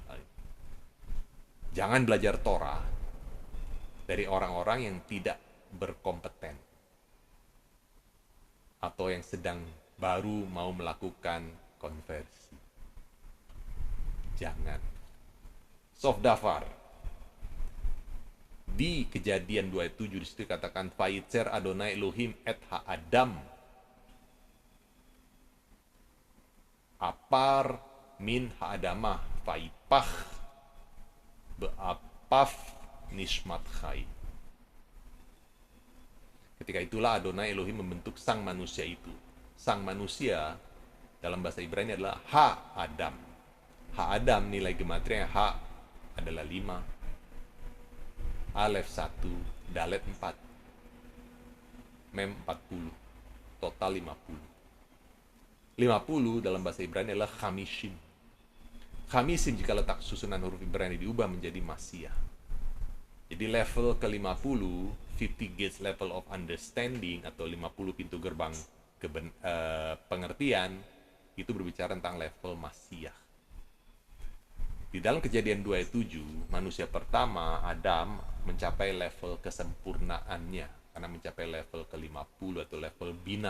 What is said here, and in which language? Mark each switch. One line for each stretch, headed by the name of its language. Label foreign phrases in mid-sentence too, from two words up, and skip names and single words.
Indonesian: Jangan belajar Torah dari orang-orang yang tidak berkompeten atau yang sedang baru mau melakukan konversi. Jangan. Sofdafar. Di Kejadian 2 ayat 7 disitu katakan
Hebrew: וייצר אדוני אלוהים את האדם עפר מן האדמה ויפח באפיו נשמת חיים.
Indonesian: Ketika itulah Adonai Elohim membentuk sang manusia itu. Sang manusia dalam bahasa Ibrani adalah Ha-Adam. Ha-Adam nilai gematrianya Ha adalah 5, Alef 1, Dalet 4, Mem 40, total 50. 50 dalam bahasa Ibrani adalah Chamishim. Chamishim jika letak susunan huruf Ibrani diubah menjadi Masiah. Jadi level ke-50,
English: 50 gates level of understanding,
Indonesian: atau 50 pintu gerbang pengertian, itu berbicara tentang level Masiah. Di dalam Kejadian 2 ayat 7, manusia pertama, Adam, mencapai level kesempurnaannya, karena mencapai level ke-50 atau level Bina.